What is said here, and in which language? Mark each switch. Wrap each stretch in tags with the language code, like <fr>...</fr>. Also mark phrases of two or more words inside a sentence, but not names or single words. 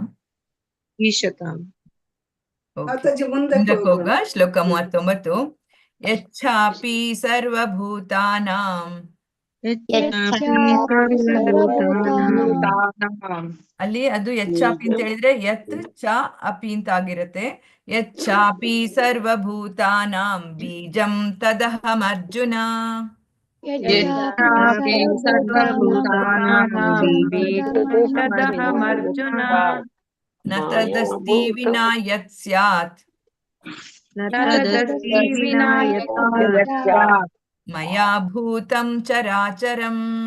<sa>ಈಶತಾಂ.</sa> <kn>ಮಾತಾಜಿ ಮುಂದಕ್ಕೆ ಹೋಗ. ಶ್ಲೋಕ 39.</kn> <sa>ಯಚ್ಛಾಪಿ ಸರ್ವಭೂತಾನಾಂ,</sa> <kn>ಅಲ್ಲಿ ಅದು ಯಚ್ಛಾಪಿ ಅಂತ ಹೇಳಿದ್ರೆ</kn> <sa>ಯತ್ ಚ ಅಪಿ</sa> <kn>ಅಂತ ಆಗಿರುತ್ತೆ.</kn> <sa>ಯಚ್ಛಾಪಿ ಸರ್ವಭೂತಾನಾಂ ಬೀಜಂ ತದಹಂ ಅರ್ಜುನ. ನ ತದಸ್ತಿ ವಿನಾ ಯತ್ ಸ್ಯಾತ್ ಮಯಾ ಭೂತಂ ಚರಾಚರಂ.</sa>